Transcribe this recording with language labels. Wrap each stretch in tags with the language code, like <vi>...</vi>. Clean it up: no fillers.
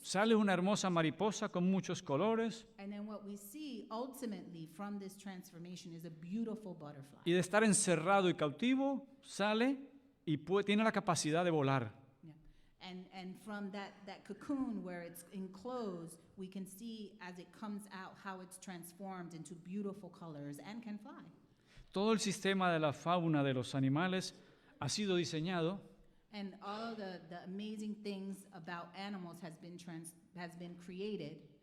<es>Sale una hermosa mariposa con muchos colores</es> <en>And then what we see ultimately from this transformation is a beautiful butterfly.</en> <es>y de estar encerrado y cautivo sale y tiene la capacidad de volar. Yeah.</es> <en>And from that cocoon where it's enclosed, we can see as it comes out how it's transformed into beautiful colors and can fly.</en> <es>Todo el sistema de la fauna de los animales ha sido diseñado</es> <en>And all of the amazing things about animals has been created</en>